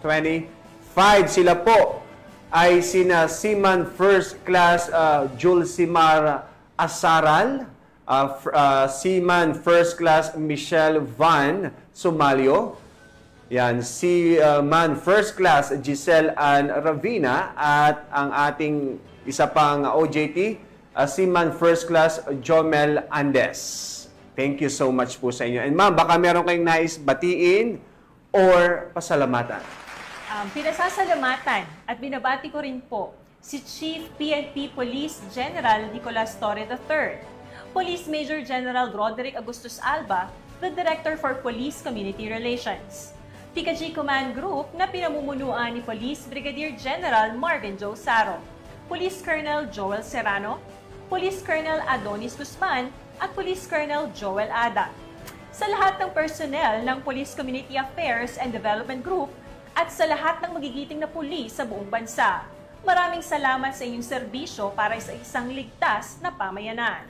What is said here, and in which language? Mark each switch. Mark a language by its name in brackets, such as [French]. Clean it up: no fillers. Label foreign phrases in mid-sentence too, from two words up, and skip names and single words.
[Filipino] Sila po ay sina Seaman First Class Julsimar Asaral, Seaman First Class Michelle Van Somalio, Seaman First Class Giselle Ann Ravina, at ang ating isa pang OJT, Seaman First Class Jomel Andes. [English] Thank you so much [Filipino] po sa inyo. And ma'am, baka meron kayong nais batiin or pasalamatan? Pinasasalamatan at binabati ko rin po si Chief PNP Police General Nicolas Torre III, Police Major General Roderick Agustus Alba, [English] the Director for Police Community Relations, [Filipino] PKG Command Group na pinamumunuan ni Police Brigadier General Marvin Joe Saro, Police Colonel Joel Serrano, Police Colonel Adonis Guzman at Police Colonel Joel Ada. Sa lahat ng personnel ng Police Community Affairs and Development Group at sa lahat ng magigiting na pulis sa buong bansa, maraming salamat sa inyong serbisyo para sa isang ligtas na pamayanan.